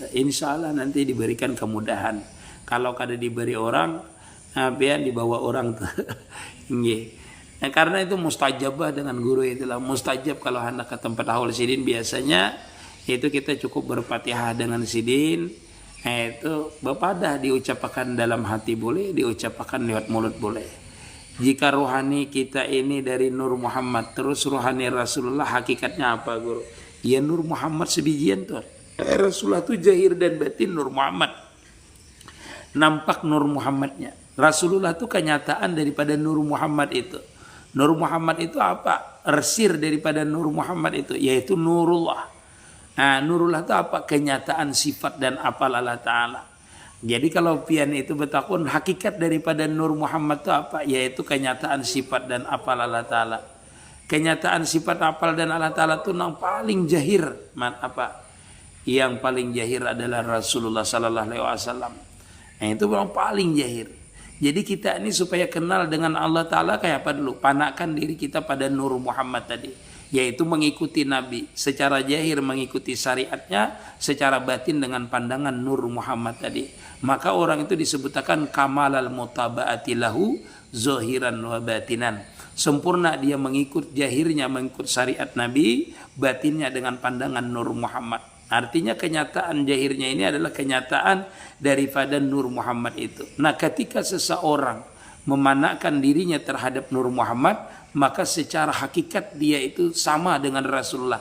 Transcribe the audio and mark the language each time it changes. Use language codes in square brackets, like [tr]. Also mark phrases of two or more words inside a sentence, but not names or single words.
[ar] Insya Allah [id] nanti diberikan kemudahan. Kalau kada diberi orang, biar dibawa orang tuh. Nah, karena itu mustajabah dengan guru itulah mustajab. Kalau hendak ke tempat haul sidin biasanya itu kita cukup berfatihah dengan sidin. Itu bapadah diucapkan dalam hati boleh, diucapkan lewat mulut boleh. Jika rohani kita ini dari Nur Muhammad, terus rohani Rasulullah hakikatnya apa guru? Ya Nur Muhammad sebijian tuh. Rasulullah itu zahir dan batin Nur Muhammad. Nampak Nur Muhammadnya. Rasulullah itu kenyataan daripada Nur Muhammad itu. Nur Muhammad itu apa? Resir daripada Nur Muhammad itu, yaitu Nurullah. Nah, Nurullah itu apa? Kenyataan sifat dan apal Allah Ta'ala. Jadi kalau pian itu betakun hakikat daripada Nur Muhammad itu apa? Yaitu kenyataan sifat dan apal Allah Ta'ala. Kenyataan sifat apal dan Allah Ta'ala itu yang paling jahir. Apa? Yang paling jahir adalah Rasulullah [ar] Sallallahu Alaihi Wasallam. [id] Nah itu yang paling jahir. Jadi kita ini supaya kenal dengan Allah Ta'ala kayak apa dulu? Panakkan diri kita pada Nur Muhammad tadi. Yaitu mengikuti Nabi secara zahir, mengikuti syariatnya, secara batin dengan pandangan Nur Muhammad tadi. Maka orang itu disebutkan [ar] kamalal mutaba'ati lahu zahiran wa batinan. [id] Sempurna dia mengikut zahirnya, mengikut syariat Nabi, batinnya dengan pandangan Nur Muhammad. Artinya kenyataan zahirnya ini adalah kenyataan daripada Nur Muhammad itu. Nah, ketika seseorang memanakkan dirinya terhadap Nur Muhammad, maka secara hakikat dia itu sama dengan Rasulullah.